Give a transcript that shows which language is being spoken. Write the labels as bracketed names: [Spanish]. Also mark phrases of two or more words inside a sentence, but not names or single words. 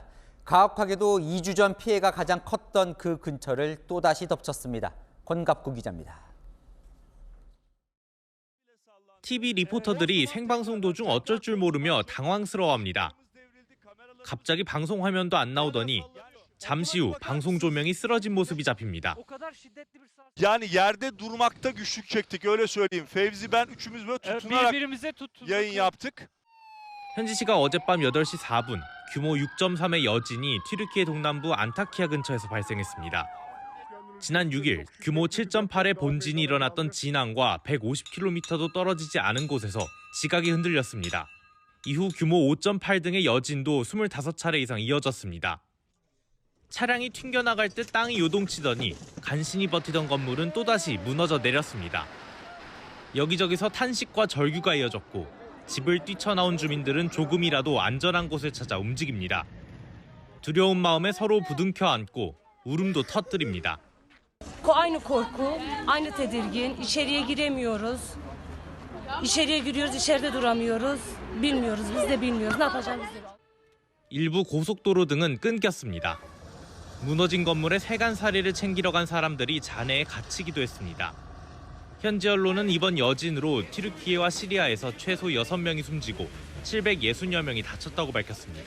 [Korean] 가혹하게도 2주 전 피해가 가장 컸던 그 근처를 또다시 덮쳤습니다. 권갑구 기자입니다. TV 리포터들이 생방송 도중 어쩔 줄 모르며 당황스러워합니다. 갑자기 방송 화면도 안 나오더니 잠시 후 방송 조명이 쓰러진 모습이 잡힙니다. [Turkish] Yani yerde durmakta güçlük çektik öyle söyleyeyim. Fevzi ben üçümüz böyle tutunarak yayın yaptık. [Korean] 현지시각 어젯밤 8시 4분 규모 6.3의 여진이 튀르키예 동남부 안타키아 근처에서 발생했습니다. 지난 6일 규모 7.8의 본진이 일어났던 진앙과 150km도 떨어지지 않은 곳에서 지각이 흔들렸습니다. 이후 규모 5.8 등의 여진도 25차례 이상 이어졌습니다. 차량이 튕겨나갈 듯 땅이 요동치더니 간신히 버티던 건물은 또다시 무너져 내렸습니다. 여기저기서 탄식과 절규가 이어졌고 집을 뛰쳐나온 주민들은 조금이라도 안전한 곳을 찾아 움직입니다. 두려운 마음에 서로 부둥켜 안고 울음도 터뜨립니다. [Turkish] Aynı korku, aynı tedirgin. İçeriye giremiyoruz. İçeriye giriyoruz, içeride duramıyoruz. Bilmiyoruz, biz de bilmiyoruz. Ne yapacağımızı. [Korean] 일부 고속도로 등은 끊겼습니다. 무너진 건물의 세간살이를 챙기러 간 사람들이 잔해에 갇히기도 했습니다. 현지 언론은 이번 여진으로 튀르키예와 시리아에서 최소 6명이 숨지고 760여 명이 다쳤다고 밝혔습니다.